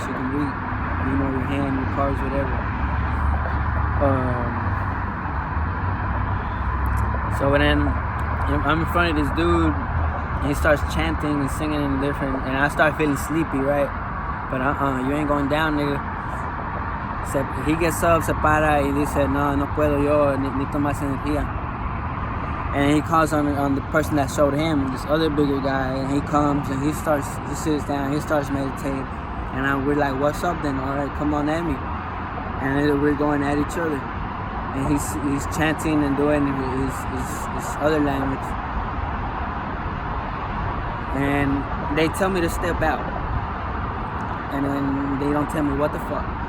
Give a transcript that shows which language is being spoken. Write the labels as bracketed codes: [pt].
[en] She can read, your hand, your cards, whatever. So then I'm in front of this dude, and he starts chanting and singing in different, and I start feeling sleepy, right? But you ain't going down, nigga. He gets up, [es] se para, y dice, no puedo yo, necesito más energía. [en] And he calls on the person that showed him, this other bigger guy, and he comes and he sits down, he starts meditating, and we're like, what's up then? All right, come on at me. And then we're going at each other, and he's chanting and doing his other language, and they tell me to step out, and then they don't tell me what the fuck.